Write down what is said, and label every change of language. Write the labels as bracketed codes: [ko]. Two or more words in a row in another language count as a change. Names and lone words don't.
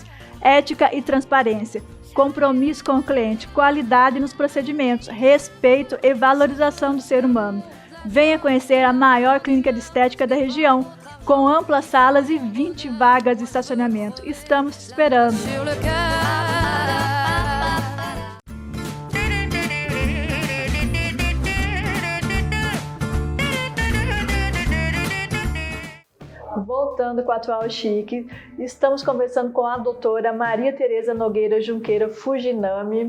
[pt] Ética e transparência, compromisso com o cliente, qualidade nos procedimentos, respeito e valorização do ser humano. Venha conhecer a maior clínica de estética da região, com amplas salas e 20 vagas de estacionamento. Estamos te esperando! [fr] sur le cœur. [pt] Voltando com o Atual Chique, estamos conversando com a doutora Maria Tereza Nogueira Junqueira Fujinami.